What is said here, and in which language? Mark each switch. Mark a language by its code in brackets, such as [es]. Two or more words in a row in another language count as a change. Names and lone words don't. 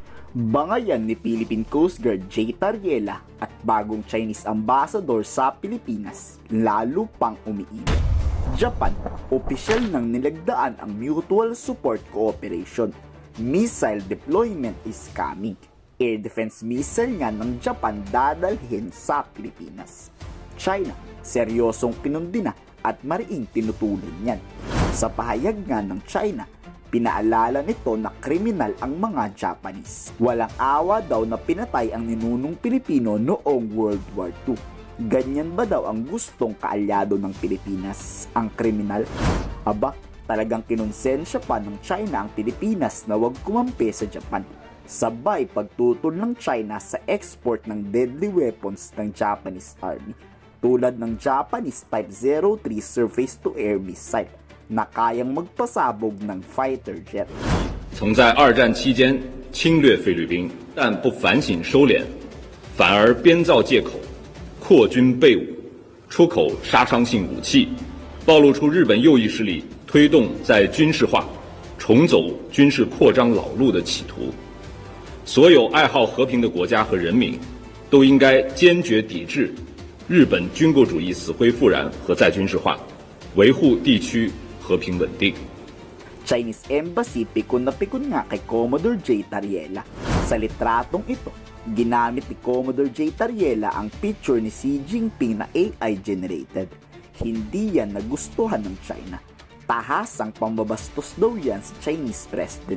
[tl] Bangayan ni Philippine Coast Guard Jay Tariela at bagong Chinese Ambassador sa Pilipinas, lalo pang umiinit. Japan, opisyal nang nilagdaan ang Mutual Support Cooperation. [en] Missile deployment is coming. Air defense missile [tl] nga ng Japan dadalhin sa Pilipinas. China, seryosong pinundi na at mariing tinutulan yan. Sa pahayag nga ng China, pinaalala nito na kriminal ang mga Japanese. Walang awa daw na pinatay ang ninunong Pilipino noong World War II. Ganyan ba daw ang gustong kaalyado ng Pilipinas? Ang kriminal? Aba, talagang kinonsensya pa ng China ang Pilipinas na huwag kumampi sa Japan. Sabay pagtutol ng China sa export ng [en] deadly weapons [tl] ng [en] Japanese Army, [tl] tulad ng [en] Japanese Type 03 surface-to-air missile [tl] na kayang magpasabog ng [en] fighter jet. [zh] 曾在二战期间侵略菲律宾，但不反省收敛，反而编造借口，扩军备武，出口杀伤性武器，暴露出日本右翼势力推动在军事化、重走军事扩张老路的企图。所有爱好和平的国家和人民都应该坚决抵制日本军国主义死灰复燃和再军事化，维护地区和平稳定。 [tl] Chinese Embassy pikon na pikon nga kay Commodore J. Tariela. Sa litratong ito, ginamit ni Commodore J. Tariela ang picture ni Xi Jinping na AI-generated. Hindi yan nagustuhan ng China. Tahasang pambabastos daw yan sa [en] Chinese President.